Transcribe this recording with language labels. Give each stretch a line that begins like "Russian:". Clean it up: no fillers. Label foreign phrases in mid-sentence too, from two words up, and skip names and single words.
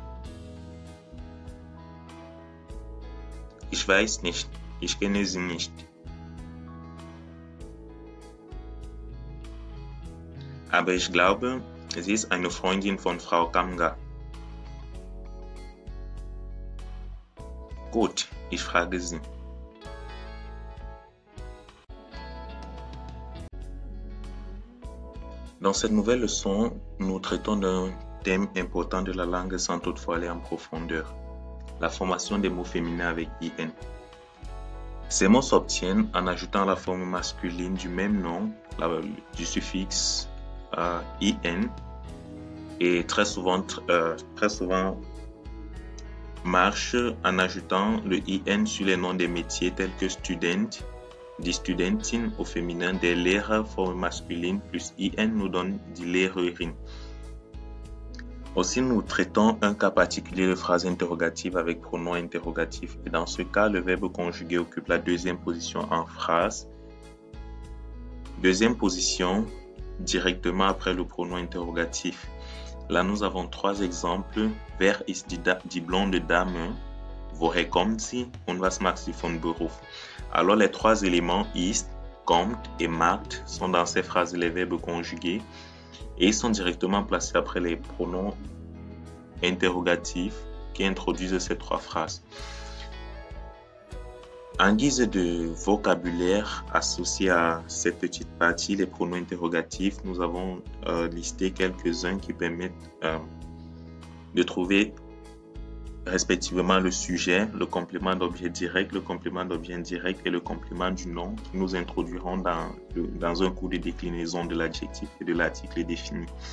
German: Ich weiß nicht, ich kenne sie nicht. Aber ich glaube, sie ist eine Freundin von Frau Kamga. Gut, ich frage sie.
French: Dans cette nouvelle leçon, nous traitons d'un thème important de la langue sans toutefois aller en profondeur. La formation des mots féminins avec IN. Ces mots s'obtiennent en ajoutant la forme masculine du même nom, du suffixe IN, et très souvent marche en ajoutant le IN sur les noms des métiers tels que student,
German: die Studentin
French: au féminin, des Lehrer forme masculine plus IN nous donne
German: die Lehrerin.
French: Aussi, nous traitons un cas particulier de phrase interrogative avec pronom interrogatif. Et dans ce cas, le verbe conjugué occupe la deuxième position en phrase. Deuxième position, directement après le pronom interrogatif. Là, nous avons trois exemples.
German: Wer ist die blonde Dame? Woher kommt sie? Und was macht sie von Beruf?
French: Alors, les trois éléments ist, kommt et macht sont dans ces phrases les verbes conjugués. Et ils sont directement placés après les pronoms interrogatifs qui introduisent ces trois phrases. En guise de vocabulaire associé à cette petite partie, les pronoms interrogatifs, nous avons listé quelques-uns qui permettent de trouver respectivement le sujet, le complément d'objet direct, le complément d'objet indirect et le complément du nom qui nous introduiront dans un cours de déclinaison de l'adjectif et de l'article défini.